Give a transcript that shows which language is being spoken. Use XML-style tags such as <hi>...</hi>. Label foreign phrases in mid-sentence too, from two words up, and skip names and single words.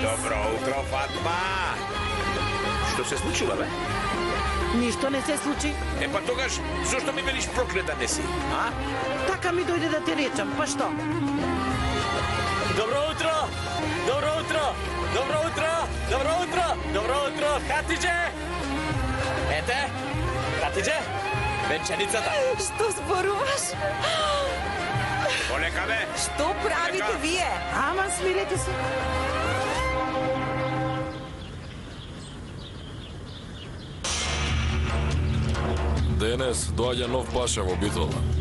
<mk>Добро утро, Фатма. Што се случило, бе? Нищо не се случи. Па тогаш, зашто ми велиш проклета не си, а? Така ми дојде да ти речам, па што? Добро утро! Добро утро! Добро утро! Добро утро! Добро утро! Хатидже! Ете! Хатидже! Венчаницата! Што зборуваш? Полека, бе! Што правите вие? Ама смирете се. Денес доаѓа нов паша во Битола.</mk>